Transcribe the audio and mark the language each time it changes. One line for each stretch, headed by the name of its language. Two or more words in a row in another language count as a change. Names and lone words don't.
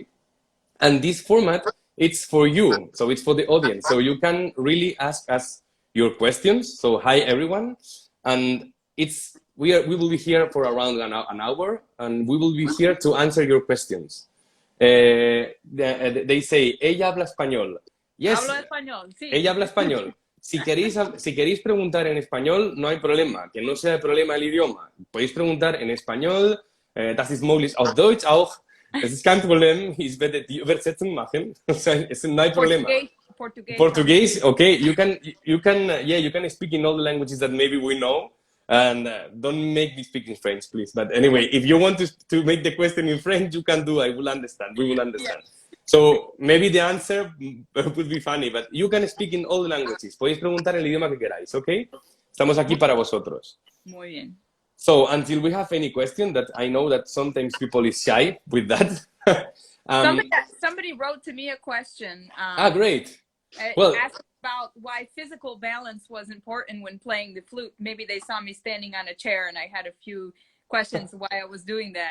English: And this format, it's for you, so it's for the audience. So you can really ask us your questions. So hi everyone, and we will be here for around an hour, and we will be here to answer your questions. They say,
Spanish: ella habla español. Yes, hablo español, sí. Ella habla español. Si queréis preguntar en español, no hay problema, que no sea el problema el idioma. Podéis preguntar en español,
German: das ist möglich auf Deutsch auch. Es ist kein Problem, ich werde die Übersetzung machen.
Spanish: Es no hay problema.
English: Portuguese, okay. You can speak in all the languages that maybe we know. And don't make me speak in French, please. But anyway, if you want to make the question in French, you can do. I will understand. We will understand. Yeah. So maybe the answer would be funny, but you can speak in all the languages.
Spanish: Podéis preguntar el idioma que queráis, okay? Estamos aquí para vosotros. Muy bien.
English: So until we have any question, that I know that sometimes people is shy with that. Somebody wrote to me a question. Great. Well, asked about why physical balance was important when playing the flute. Maybe they saw me standing on a chair, and I had a few questions why I was doing that.